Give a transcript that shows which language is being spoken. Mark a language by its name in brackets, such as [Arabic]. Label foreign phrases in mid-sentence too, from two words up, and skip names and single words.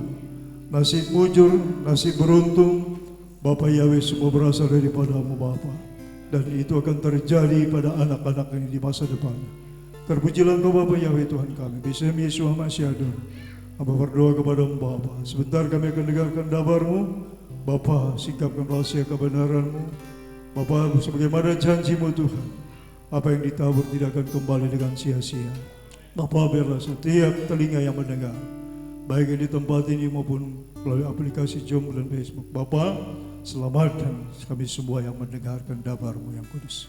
[Indonesian] Nasib mujur, nasib beruntung, Bapa Yahweh semua berasal daripadamu Bapa. Dan itu akan terjadi pada anak-anak ini di masa depan. Terpujilah Engkau Bapa Yahweh Tuhan kami. Bismillah Yesus Masyadon. Hamba berdoa kepadamu Bapa. Sebentar kami akan dengarkan dabarmu. Bapa, sikapkan rahasia kebenaranmu. Bapa, sebagaimana janjimu Tuhan, apa yang ditabur tidak akan kembali dengan sia-sia. Bapa, biarlah setiap telinga yang mendengar, baik yang di tempat ini maupun melalui aplikasi Zoom dan Facebook, Bapa, selamatkan kami semua yang mendengarkan dabarmu yang kudus.